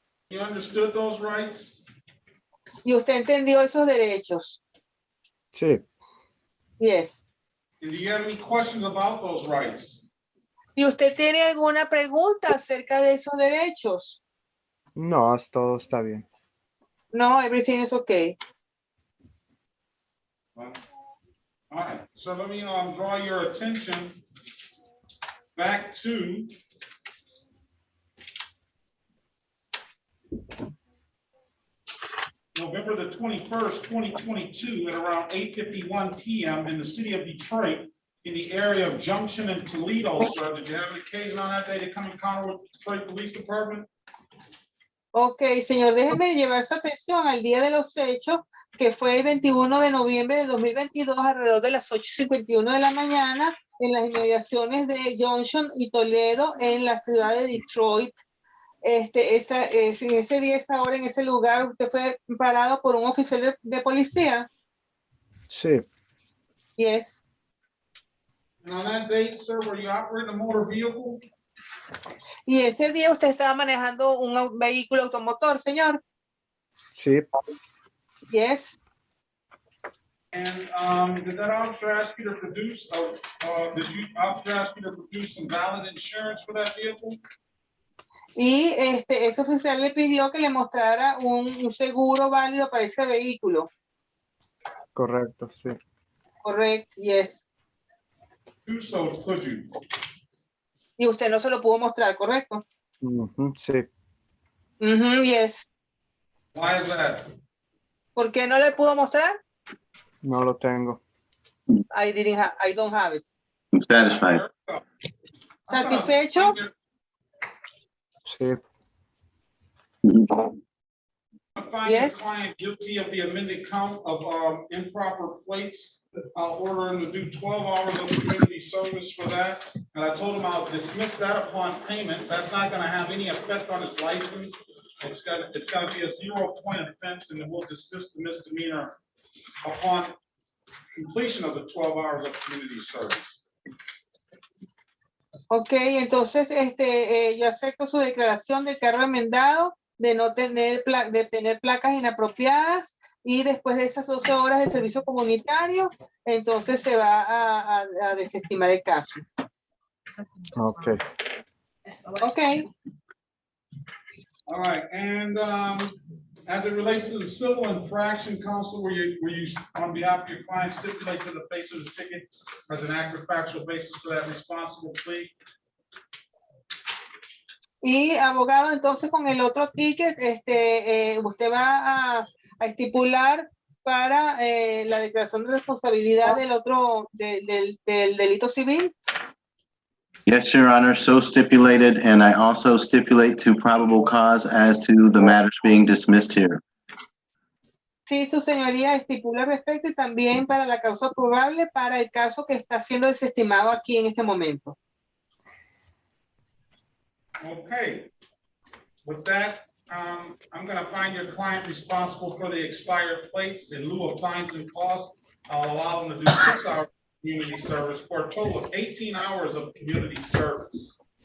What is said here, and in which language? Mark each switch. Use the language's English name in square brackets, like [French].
[English] You understood those rights? [Spanish] ¿Y usted entendió esos derechos? Sí. [English] Yes. And do you have any questions about those rights? [Spanish] ¿Y usted tiene alguna pregunta acerca de esos derechos? No, todo está bien. [English] No, everything is okay. Well, all right, so let me draw your attention back to November the 21st, 2022 at around 8:51 p.m. in the city of Detroit in the area of Junction and Toledo, sir. Did you have an occasion on that day to come encounter with the Detroit Police Department? [Spanish] Ok, señor, déjeme llevar su atención al día de los hechos, que fue el 21 de noviembre de 2022, alrededor de las 8:51 de la mañana, en las inmediaciones de Junction y Toledo, en la ciudad de Detroit. En ese día, esa hora, en ese lugar, usted fue parado por un oficial de policía. Sí. [English] Yes. And on that date, sir, were you operating a motor vehicle? [Spanish] Y ese día usted estaba manejando un vehículo automotor, señor. Sí. [English] Yes. And did that officer ask you to produce, officer ask you to produce some valid insurance for that vehicle? [Spanish] Y ese oficial le pidió que le mostrara un seguro válido para ese vehículo. Correcto, sí. Correcto, [English] yes. Do so, could you? [Spanish] Y usted no se lo pudo mostrar, ¿correcto? Sí. [English] Yes. Why is that? [Spanish] ¿Por qué no le puedo mostrar? No lo tengo. [English] I don't have it. I'm satisfied. [Spanish] ¿Satisfecho? Sí. [English] I find your client guilty of the amended count of improper plates. I'll order him to do 12 hours of community service for that. And I told him I'll dismiss that upon payment. That's not gonna have any effect on his license. It's gonna be a 0-point offense, and then we'll dismiss the misdemeanor upon completion of the 12 hours of community service. [Spanish] Ok, entonces yo acepto su declaración del carro enmendado de no tener, de tener placas inapropiadas, y después de esas 12 horas de servicio comunitario, entonces se va a desestimar el caso. Ok. Ok. [English] All right, and as it relates to the civil infraction, counsel, were you on behalf of your client stipulate to the face of the ticket as an accurate factual basis for that responsible plea? [Spanish] Y abogado, entonces con el otro ticket, usted va a estipular para la declaración de responsabilidad del otro, del delito civil. [English] Yes, Your Honor, so stipulated, and I also stipulate to probable cause as to the matters being dismissed here. [Spanish] Sí, su señoría estipula al respecto, y también para la causa probable para el caso que está siendo desestimado aquí en este momento. [English] Okay. With that, I'm going to find your client responsible for the expired plates in lieu of fines and costs. I'll allow them to do 6 hours of community service for a total of 18 hours of community service.